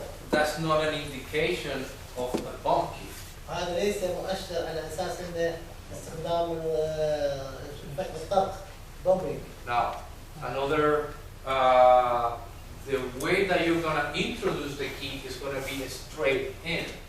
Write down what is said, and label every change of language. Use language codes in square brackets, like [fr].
[en] That's not an indication of a bump key. [ar] هذا ليس مؤشر على أساس إنه استخدام الطرق bumping. [en] Now, another, the way that you're gonna introduce the key is gonna be straight in.